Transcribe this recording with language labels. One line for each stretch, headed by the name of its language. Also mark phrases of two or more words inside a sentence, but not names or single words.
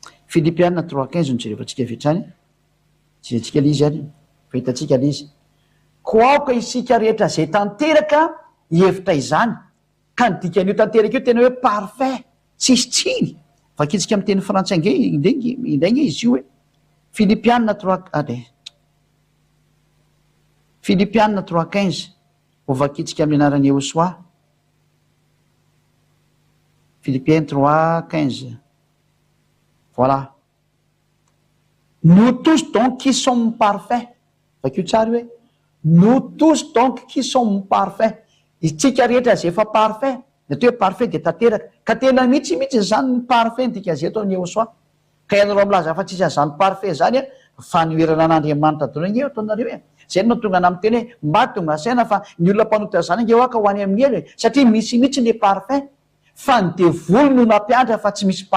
Malagasy: Philippiens 3:15 no jerevantsika vitrany jerentsika lizy any fahitatsika lizy koaoka isika rehetra zay tanteraka hevitra izany ka nidikan'io tanteraka io tena hoe parfait tsisy tsiny vakitsika amin'ny teny frantsay indray izy io hoe Philippiens 3:15 ho vakitsika amin'ny anarany Eosoa Philippiens 3:15 voilà
French: nous tous donc qui sommes parfaits
Malagasy: vakio tsary hoe
French: nous tous donc qui sommes parfaits
Malagasy: isika rehetra zay efa parfait natao hoe parfait de tanteraka ka tena mihitsy zany ny parfait ntika zay atao ny Eosoa ka ianareo milaza fa tsisy zany parfait zany a fanoherana an'Andriamanitra dona eo ataonareo e zay no tonga nam'ny teny hoe mba tonga saina fa ny olona mpanota zany nge oaka ho any amin'ny elo satria misy mihitsy le parfait fa ny devoly no nampianatra fa tsy misy